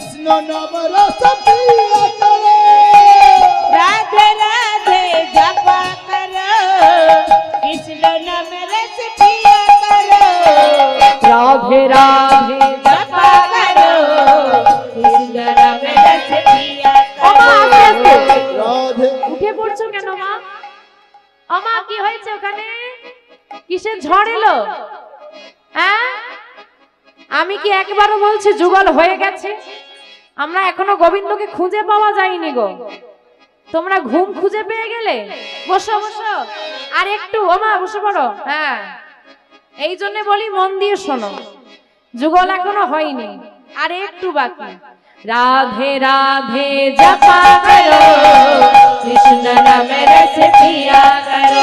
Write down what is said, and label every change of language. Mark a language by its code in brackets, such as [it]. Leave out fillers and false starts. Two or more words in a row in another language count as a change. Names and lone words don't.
[hi] नाम रस पिया करो राधे राधे जपा करो कृष्ण नाम रस पिया करो राधे राधे जपा करो कृष्ण नाम रस पिया [bn] ও মা, আস্তে আস্তে। [hi] राधे [bn] উঠে পড়ছো কেন মা? ও মা, কি হয়েছে ওখানে? কিসের ঝড় এলো? হ্যাঁ, আমি কি একবারও বলছি যুগল হয়ে গেছে? আমরা এখনো গোবিন্দকে খুঁজে পাওয়া যায়নি গো। তোমরা ঘুম খুঁজে পেয়ে গেলে? বসো বসো, আর একটু। ও মা, বসে পড়ো। হ্যাঁ, এই জন্য বলি মন দিয়ে শোনো, যুগল এখনো হয়নি, আর একটু বাকি। [hi] राधे राधे जपा करो कृष्ण नाम रस पिया करो